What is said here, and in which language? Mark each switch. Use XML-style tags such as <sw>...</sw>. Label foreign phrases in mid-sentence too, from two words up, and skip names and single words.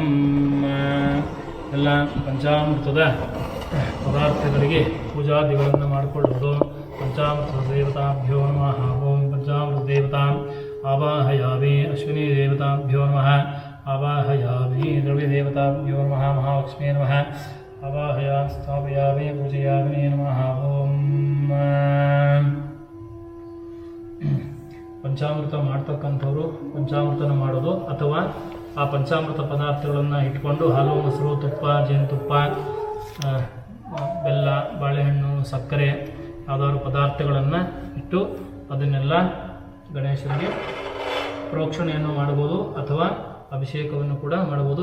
<kn>ಎಲ್ಲ ಪಂಚಾಮೃತದ ಪದಾರ್ಥಗಳಿಗೆ ಪೂಜಾದಿಗಳನ್ನು ಮಾಡಿಕೊಳ್ಳುವುದು.</kn> <sa>ಪಂಚಾಮೃತ ದೇವತಾಭ್ಯೋ ನಮಃ. ಓಂ ಪಂಚಾಮೃತ ದೇವತಾಂ ಆವಾಹಯಾಮಿ. ಅಶ್ವಿನಿ ದೇವತಾಭ್ಯೋ ನಮಃ ಆವಾಹಯಾಮಿ. ದ್ರವ್ಯ ದೇವತಾಭ್ಯೋ ನಮಃ. ಮಹಾಲಕ್ಷ್ಮೀ ನಮಃ ಆವಾಹಯಾಮಿ ಸ್ಥಾಪಯಾಮಿ ಪೂಜಯಾಮಿ ನಮಃ.</sa> <kn>ಓಂ ಪಂಚಾಮೃತ ಮಾಡ್ತಕ್ಕಂಥವ್ರು ಪಂಚಾಮೃತನ ಮಾಡೋದು ಅಥವಾ ಆ ಪಂಚಾಮೃತ ಪದಾರ್ಥಗಳನ್ನು ಇಟ್ಕೊಂಡು ಹಾಲು, ಮೊಸರು, ತುಪ್ಪ, ಜೇನುತುಪ್ಪ, ಬೆಲ್ಲ, ಬಾಳೆಹಣ್ಣು, ಸಕ್ಕರೆ ಯಾವುದಾದ್ರು ಪದಾರ್ಥಗಳನ್ನು ಇಟ್ಟು ಅದನ್ನೆಲ್ಲ ಗಣೇಶನಿಗೆ ಪ್ರೋಕ್ಷಣೆಯನ್ನು ಮಾಡ್ಬೋದು ಅಥವಾ ಅಭಿಷೇಕವನ್ನು ಕೂಡ ಮಾಡ್ಬೋದು.</kn>